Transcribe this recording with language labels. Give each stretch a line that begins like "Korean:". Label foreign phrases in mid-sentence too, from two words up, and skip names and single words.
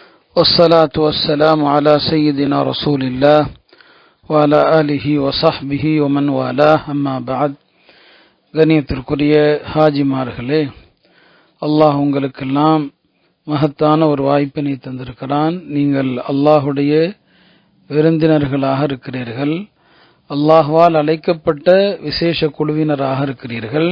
Arabic: والصلاة والسلام على سيدنا رسول الله وعلى آله وصحبه ومن والاه أما بعد.
Tamil: கண்ணியத்திற்குரிய ஹாஜிமார்களே, அல்லாஹ் உங்களுக்கெல்லாம் மகத்தான ஒரு வாய்ப்பினை தந்திருக்கிறான். நீங்கள் அல்லாஹுடைய விருந்தினர்களாக இருக்கிறீர்கள். அல்லாஹ்வால் அழைக்கப்பட்ட விசேஷ குழுவினராக இருக்கிறீர்கள்.